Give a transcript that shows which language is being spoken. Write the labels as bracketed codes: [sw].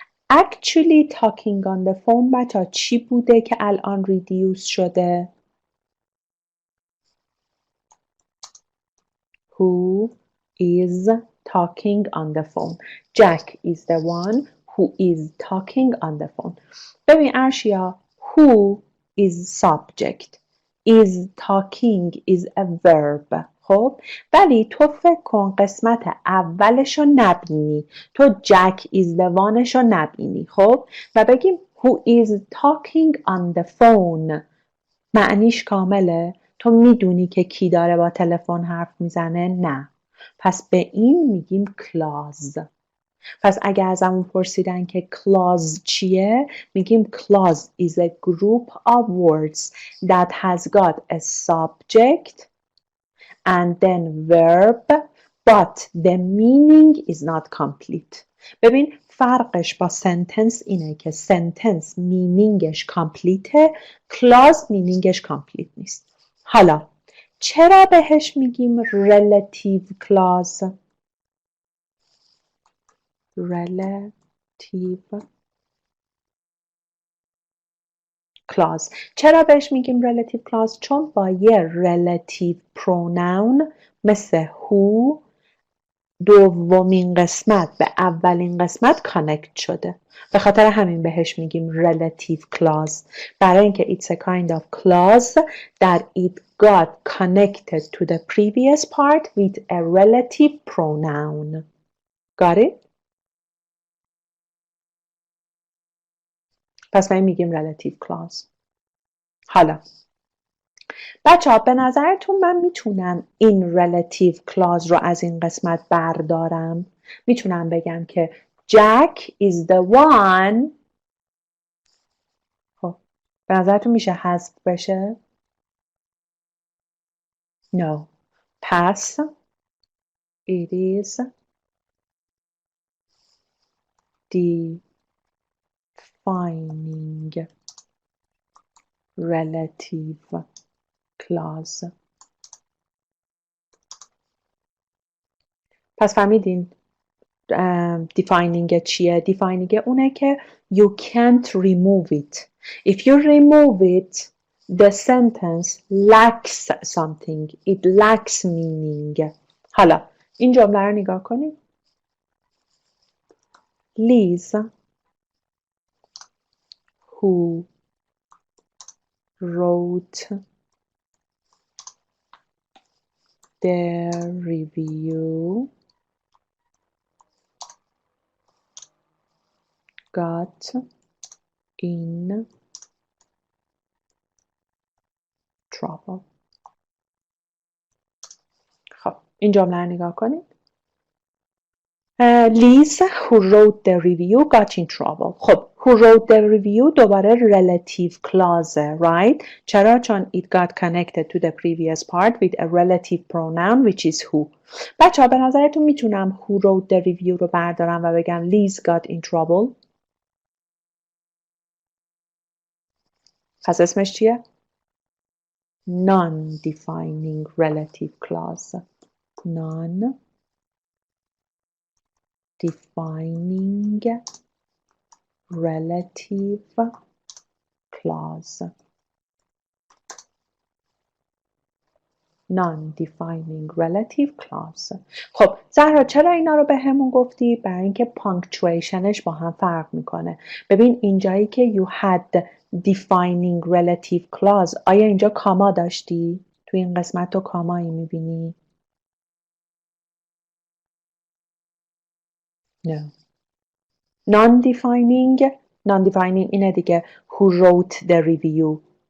[en] Actually talking on the phone [fa] بچه چی بوده که الان [en] reduce شده؟ Who is talking on the phone. Jack is the one who is talking on the phone. ببین ارشیا who is subject is talking is a verb. [fa] خب ولی تو فکر کن قسمت اولشو نبینی تو [en] Jack is the one [fa] شو نبینی خب و بگیم [en] who is talking on the phone [fa] معنیش کامله تو میدونی که کی داره با تلفن حرف میزنه نه پس به این میگیم clause. پس اگه ازمون پرسیدن که clause چیه میگیم [en] clause is a group of words that has got a subject and then verb but the meaning is not complete. [fa] ببین فرقش با sentence اینه که sentence meaningش کامپلیته clause meaningش کامپلیت نیست. حالا چرا بهش میگیم relative clause؟ relative [en] clause. [fa] چرا بهش میگیم relative clause؟ چون با یه relative pronoun مثل who دومین قسمت به اولین قسمت کانکت شده. به خاطر همین بهش میگیم relative clause. برای اینکه [en] it's a kind of clause that it got connected to the previous part with a relative pronoun. Got it? [fa] پس ما میگیم relative clause. حالا بچه ها به نظرتون من میتونم این relative clause رو از این قسمت بردارم؟ میتونم بگم که [en] Jack is the one. [fa] خب به نظرتون میشه حذف بشه؟ No. [en] Pass. It is defining relative clause. [fa] پس فهمیدین defining چیه؟ defining اونه که [en] you can't remove it. If you remove it, the sentence lacks something. It lacks meaning. [fa] حالا این جمله رو نگاه کنید. [en] Liz, who wrote the review, got in trouble. [fa] خب این جمله رو نگاه کنید. [en] Liz who wrote the review got in trouble. خب who wrote the review دوباره relative clause, right? [fa] چرا؟ چون [en] it got connected to the previous part with a relative pronoun which is who. بچه ها به نظرتون میتونم who wrote the review رو بردارم و بگم Liz got in trouble؟ پس اسمش چیه؟ Non-defining relative clause. Non-defining relative clause. Non-defining relative clause. [fa] خب زهرا چرا اینا رو به همون گفتی؟ برای اینکه پانکچویشنش با هم فرق میکنه. ببین اینجایی که [en] you had defining relative clause [fa] آیا اینجا کاما داشتی؟ تو این قسمت تو کامایی میبینی؟ No. [en] Non-defining [fa] اینه دیگه [en] who wrote the review.